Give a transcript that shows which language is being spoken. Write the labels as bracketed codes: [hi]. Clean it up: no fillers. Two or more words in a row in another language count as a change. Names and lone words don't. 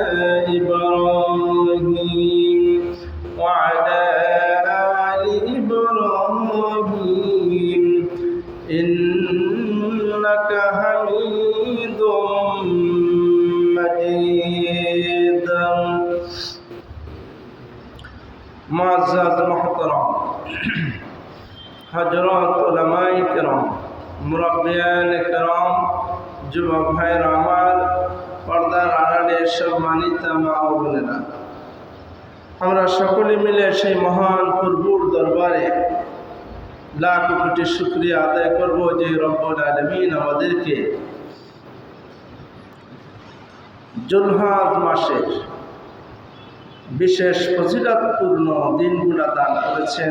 [ar] إبراهيم وعلى آل إبراهيم إنك حميد مجيد. [ur] معزز محترم حضرت علمائے کرام مربیان کرام [bn] যুবক ভাইরা আমার পর্দার আড়ালে সম্মানিত মা ও বোনেরা, আমরা সকলে মিলে সেই মহান প্রভুর দরবারে লাখ কোটি শুকরিয়া আদায় করব যে রব্বুল আলামিন আমাদেরকে জুলহজ মাসের বিশেষ ফজিলতপূর্ণ দিনগুলো দান করেছেন।